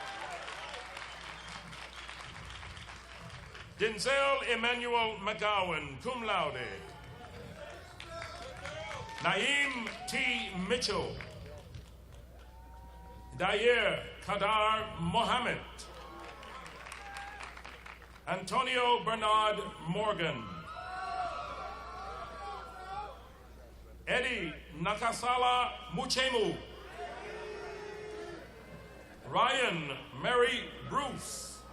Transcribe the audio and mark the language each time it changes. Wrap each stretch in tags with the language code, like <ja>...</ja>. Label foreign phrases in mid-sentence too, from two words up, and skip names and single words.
<en>Denzel Emmanuel McGowan, cum laude. Naeem T. Mitchell. Dayer Kadar Mohammed. Antonio Bernard Morgan. Eddie Nakasala Muchemu. Ryan Mary Bruce.</en>